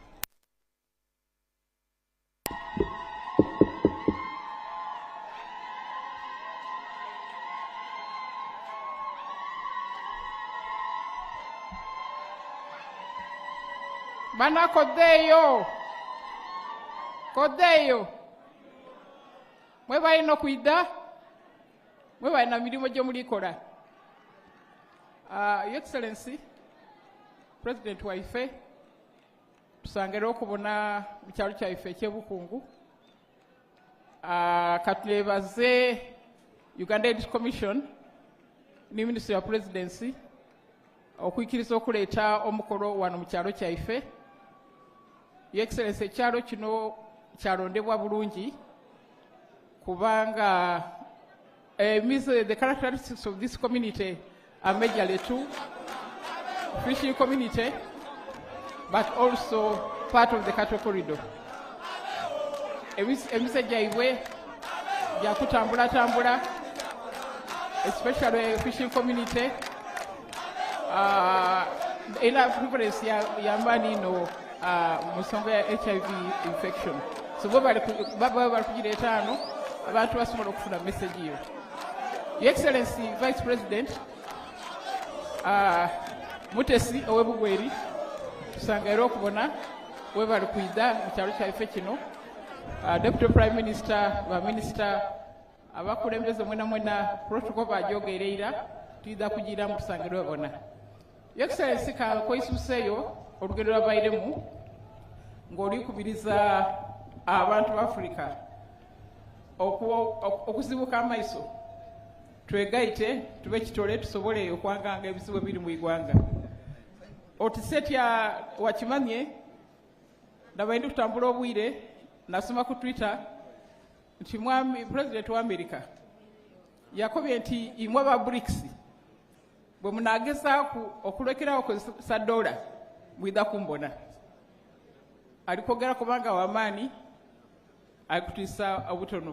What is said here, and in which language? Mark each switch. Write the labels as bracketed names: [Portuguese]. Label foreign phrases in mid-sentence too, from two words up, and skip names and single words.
[Soga] Bana kodeyo mwe balina kwida mwe balina mirimu gye mulikola. [English] Your Excellency [Soga] President waife tusangere okubona mu kyalo kyaife ekyebukungu katulebaze Uganda Aid Commission ni Ministry of Presidency okuikiriza okuleeta omukolo wano mu kyalo kyaife. [English] Your Excellency [Soga] ekyalo kino kyalondebwa bulungi kubanga [English] the characteristics of this community are majorly two: fishing community but also part of the cattle corridor. [Soga] Emise gyaibwe gyakutambula [English] especially fishing community [Soga] ina preference ya mbani no musonga ya HIV infection. So baba bali kugireeta ano abantu basobola okufuna message hiyo. [English] Your Excellency Vice President [Soga] Mutesi owebugweri tusangere okubona we bali kwida mu kyalo kyaife kino. [English] Deputy Prime Minister [Soga] ba Minister abakulembeze mwena protocol bajogereira tuida kugira mu tusangere obona. [English] Your Excellency [Soga] ka koisuseyo olugendo lwabairemu ng'oli kubiriza abantu ba Africa okuzibuka amaiso twegaite tube kitole tusobole okwanganga ebizibu ebiri mu igwanga. Otisetya wakimanye ndabaindi kutambula obwire nasoma ku Twitter nti mwami President wa America yakobye nti imwe ba BRICS bwe munagezaako okulekerawo okozesa dola mwida kumbona alikogera kubanga wamaani akutisa obutono.